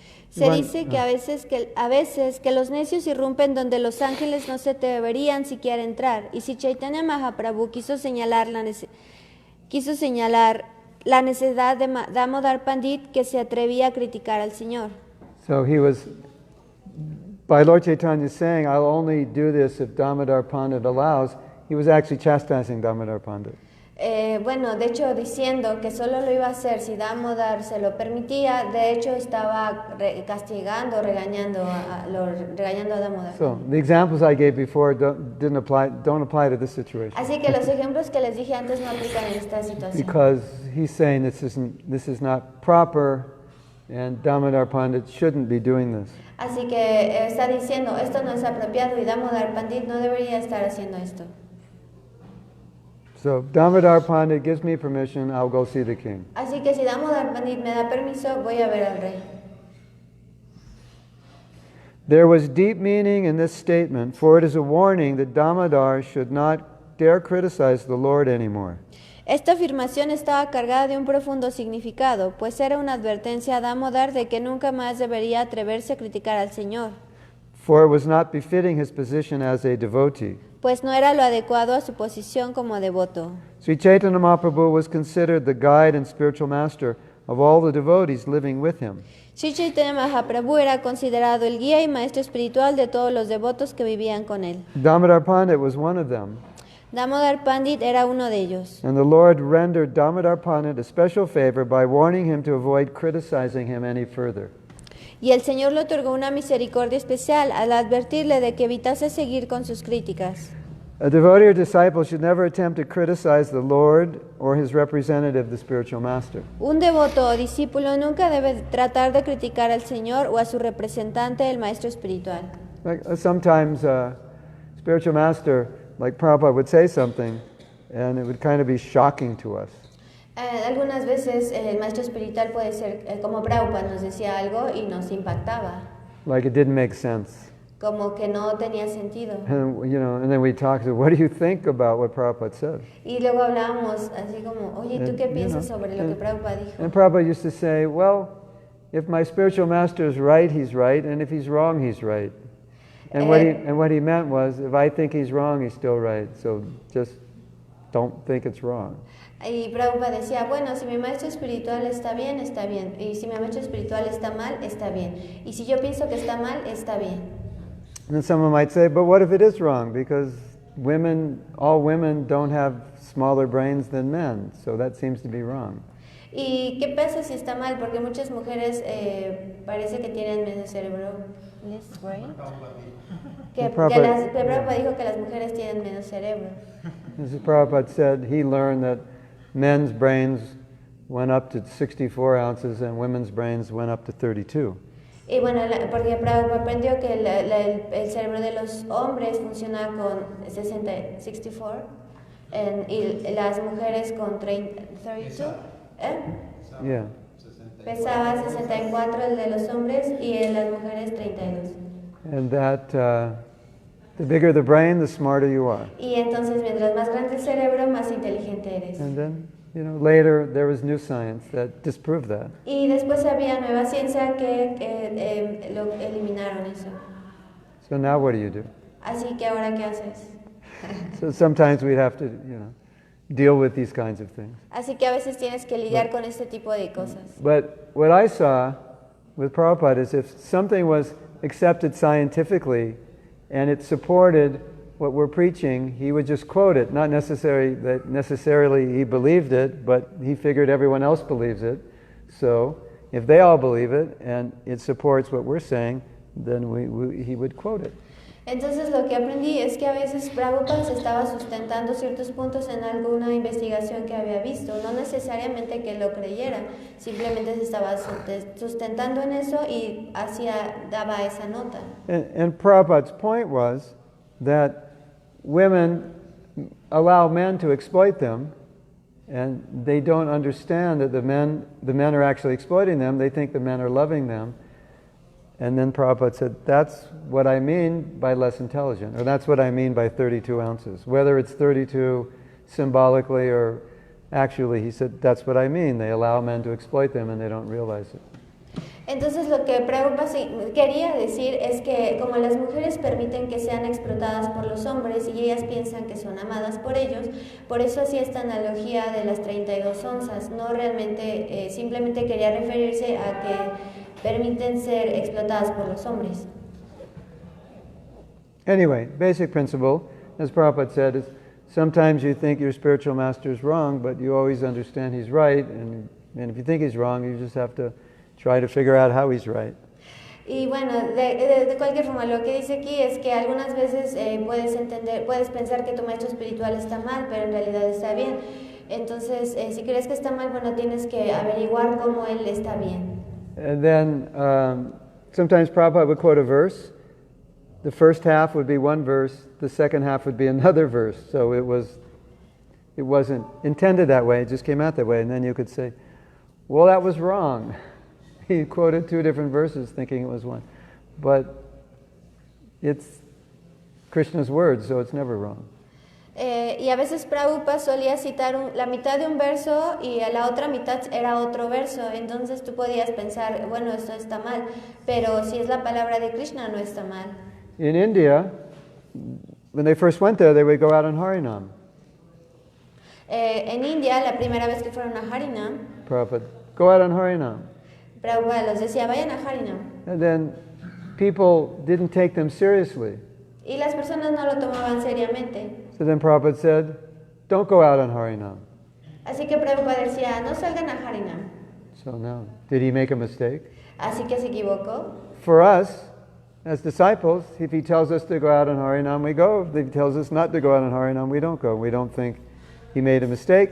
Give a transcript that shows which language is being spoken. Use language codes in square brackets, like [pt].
[es] Se dice que a veces que los necios irrumpen donde los ángeles no se deberían siquiera entrar. Y si Chaitanya Mahaprabhu quiso señalar la necesidad de Damodar Pandit, que se atrevía a criticar al Señor. [en] So he was, by Lord Chaitanya saying, I'll only do this if Damodar Pandit allows, he was actually chastising Damodar Pandit. [es] Bueno, de hecho diciendo que solo lo iba a hacer si Damodar se lo permitía, de hecho estaba castigando, regañando a Damodar. [en] So the examples I gave before don't apply to this situation. [es] Así que los ejemplos que les dije antes no aplican en esta situación. [en] Because he's saying this is not proper, and Damodar Pandit shouldn't be doing this. [es] Así que está diciendo esto no es apropiado y Damodar Pandit no debería estar haciendo esto. [en] So Damodar Pandit gives me permission, I'll go see the king. [es] Así que si Damodar Pandit me da permiso, voy a ver al rey. [en] There was deep meaning in this statement, for it is a warning that Damodar should not dare criticize the Lord anymore. [es] Esta afirmación estaba cargada de un profundo significado, pues era una advertencia a Damodar de que nunca más debería atreverse a criticar al Señor. [en] For it was not befitting his position as a devotee. [es] Pues no era lo adecuado a su posición como devoto. [en] Sri Chaitanya Mahaprabhu was considered the guide and spiritual master of all the devotees living with him. [es] Sri Chaitanya Mahaprabhu era considerado el guía y maestro espiritual de todos los devotos que vivían con él. [en] Damodar Pandit was one of them. [es] Damodar Pandit era uno de ellos. [en] And the Lord rendered Damodar Pandit a special favor by warning him to avoid criticizing him any further. [es] Y el Señor le otorgó una misericordia especial al advertirle de que evitase seguir con sus críticas. [en] A devotee or disciple should never attempt to criticize the Lord or his representative, the spiritual master. [es] Un devoto o discípulo nunca debe tratar de criticar al Señor o a su representante, el maestro espiritual. [en] Sometimes spiritual master, like Prabhupada, would say something and it would kind of be shocking to us. [es] Algunas veces el maestro espiritual puede ser como Prabhupada nos decía algo y nos impactaba. [en] Like it didn't make sense. [es] Como que no tenía sentido. [en] And then we talked, what do you think about what Prabhupada said? [es] Y luego hablábamos así como, oye, ¿tú qué piensas sobre lo que Prabhupada dijo? [en] And Prabhupada used to say, well, if my spiritual master is right, he's right, and if he's wrong, he's right. And what he meant was, if I think he's wrong, he's still right. So just don't think it's wrong. [es] Y Prabhupada decía, bueno, si mi maestro espiritual está bien, está bien. Y si mi maestro espiritual está mal, está bien. Y si yo pienso que está mal, está bien. [en] And then someone might say, but what if it is wrong? Because all women don't have smaller brains than men, so that seems to be wrong. [es] ¿Y qué pasa si está mal? Porque muchas mujeres parece que tienen menos cerebro. Prabhupada dijo que las mujeres tienen menos cerebro. [en] As Prabhupada said, he learned that men's brains went up to 64 ounces and women's brains went up to 32. [es] Y bueno, porque Prabhupada aprendió que el cerebro de los hombres funciona con 64 y las mujeres con 32. [en] Yeah. [es] Pesaba 64 el de los hombres y el de las mujeres 32. [en] And that the bigger the brain, the smarter you are. [es] Y entonces mientras más grande el cerebro, más inteligente eres. [en] And then, later there was new science that disproved that. [es] Y después había nueva ciencia que lo eliminaron eso. [en] So now what do you do? [es] Así que ahora ¿qué haces? [en] So sometimes we'd have to, deal with these kinds of things. [es] Así que a veces tienes que lidiar con este tipo de cosas. [en] But what I saw with Prabhupada is if something was accepted scientifically and it supported what we're preaching, he would just quote it. Not necessarily he believed it, but he figured everyone else believes it. So if they all believe it and it supports what we're saying, then he would quote it. [es] Entonces lo que aprendí es que a veces Prabhupada se estaba sustentando ciertos puntos en alguna investigación que había visto, no necesariamente que lo creyera, simplemente se estaba sustentando en eso y daba esa nota. [en] And Prabhupada's point was that women allow men to exploit them, and they don't understand that the men are actually exploiting them. They think the men are loving them. And then Prabhupada said, that's what I mean by less intelligent, or that's what I mean by 32 ounces. Whether it's 32 symbolically or actually, he said, that's what I mean. They allow men to exploit them and they don't realize it. [es] Entonces lo que Prabhupada quería decir es que como las mujeres permiten que sean explotadas por los hombres y ellas piensan que son amadas por ellos, por eso hacía esta analogía de las 32 onzas. No realmente, simplemente quería referirse a que permiten ser explotadas por los hombres. [en] Anyway, basic principle, as Prabhupada said, is sometimes you think your spiritual master is wrong, but you always understand he's right, and if you think he's wrong, you just have to try to figure out how he's right. [es] Y bueno, de cualquier forma, lo que dice aquí es que algunas veces puedes pensar que tu maestro espiritual está mal, pero en realidad está bien. Entonces, si crees que está mal, bueno, tienes que averiguar cómo él está bien. [en] And then sometimes Prabhupada would quote a verse. The first half would be one verse, the second half would be another verse. So it wasn't intended that way, it just came out that way. And then you could say, well, that was wrong. He quoted two different verses thinking it was one. But it's Krishna's words, so it's never wrong. [es] Y a veces Prabhupada solía citar la mitad de un verso y a la otra mitad era otro verso. Entonces tú podías pensar, bueno, esto está mal, pero si es la palabra de Krishna no está mal. [en] In India, when they first went there, they would go out on Harinam. [es] En India, la primera vez que fueron a Harinam, [en] Prabhupada, go out on Harinam. [es] Prabhupada los decía, vayan a Harinam. [en] And then people didn't take them seriously. [es] Y las personas no lo tomaban seriamente. [en] So then Prabhupada said, don't go out on Harinam. [es] Así que Prabhupada decía, no salgan a Harinam. [en] So now, did he make a mistake? [es] Así que se equivocó. [en] For us, as disciples, if he tells us to go out on Harinam, we go. If he tells us not to go out on Harinam, we don't go. We don't think he made a mistake.